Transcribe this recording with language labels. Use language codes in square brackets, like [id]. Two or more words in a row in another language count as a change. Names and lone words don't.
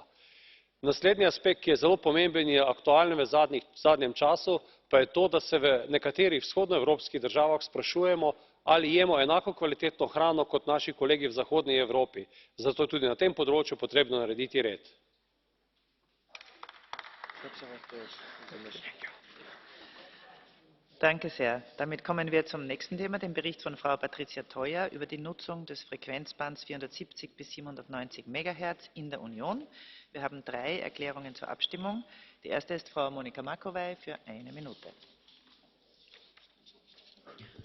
[sl] Naslednji aspekt, ki je zelo pomemben in je aktualen v zadnjem času, pa je to, da se v nekaterih vzhodnoevropskih državah sprašujemo, ali jemo enako kvalitetno hrano kot naši kolegi v zahodni Evropi. Zato je tudi na tem področju potrebno narediti red. [de] Danke sehr. Damit kommen wir zum nächsten Thema, dem Bericht von Frau Patricia Toia über die Nutzung des Frequenzbands 470 bis 790 MHz in der Union. Wir haben 3 Erklärungen zur Abstimmung. Die erste ist Frau Monica Macovei für eine Minute.